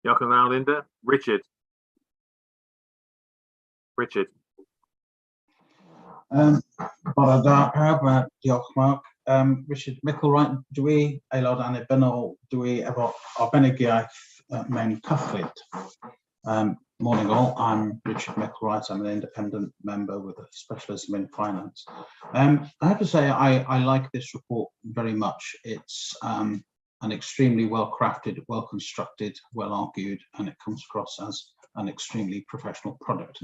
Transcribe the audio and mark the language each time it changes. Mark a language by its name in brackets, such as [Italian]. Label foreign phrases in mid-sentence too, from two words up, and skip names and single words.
[Welsh] Diolch yn fawr, Linda. Richard. Richard. Bore da, diolch Mark. Richard Micklewright, dwi aelod annibynnol, dwi efo arbenigiaeth mewn cyllid. [English] Morning all, I'm Richard Micklewright, I'm an independent member with a specialism in finance. I have to say I like this report very much. It's an extremely well crafted, well constructed, well argued, and it comes across as an extremely professional product.